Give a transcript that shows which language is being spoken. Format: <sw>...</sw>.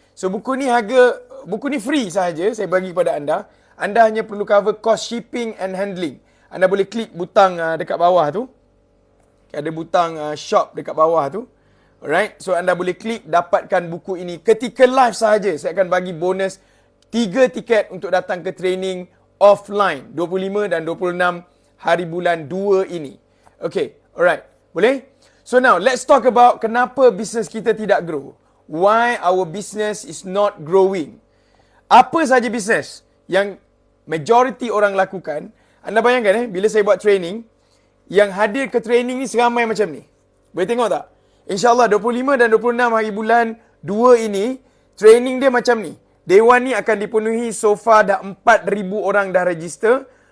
<ms>So buku ni free sahaja saya bagi kepada anda. Anda hanya perlu</ms> <en>cover cost shipping and handling.</en> <ms>Anda boleh klik butang dekat bawah tu. Ada butang shop dekat bawah tu. Alright? So anda boleh klik dapatkan buku ini ketika live sahaja. Saya akan bagi bonus 3 tiket untuk datang ke training offline 25 dan 26 hari bulan 2 ini. Okay, alright. Boleh?</ms> <en>So now, let's talk about</en> <ms>kenapa bisnes kita tidak</ms> <en>grow. Why our business is not growing.</en> <ms>Apa saja bisnes yang majority orang lakukan. Anda bayangkan bila saya buat training, yang hadir ke training ni seramai macam ni. Boleh tengok tak? InsyaAllah 25 dan 26 hari bulan 2 ini, training dia macam ni. Dewan ni akan dipenuhi, so far dah 4,000 orang dah register.</ms>